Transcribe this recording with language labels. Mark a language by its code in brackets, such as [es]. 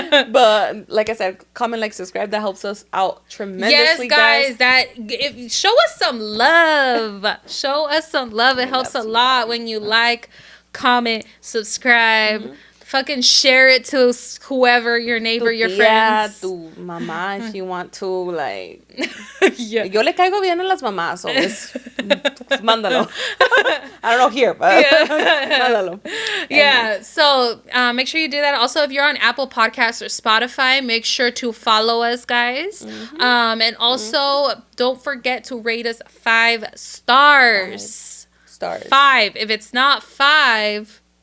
[en] But like I said, comment, like, subscribe. That helps us out tremendously, yes, guys. Show us some love. Show us some love. It helps a lot when you like, comment, subscribe. Mm-hmm. Fucking share it to whoever, your neighbor, your friends. [es] Tu mamá, [en] if you want to, like. Yeah. [es] Yo le caigo bien a las mamás, [en] so [es] mándalo. [en] I don't know here, but [es] mándalo. [en] Yeah, so make sure you do that. Also, if you're on Apple Podcasts or Spotify, make sure to follow us, guys. Mm-hmm. And also, don't forget to rate us 5 stars. 5. If it's not 5...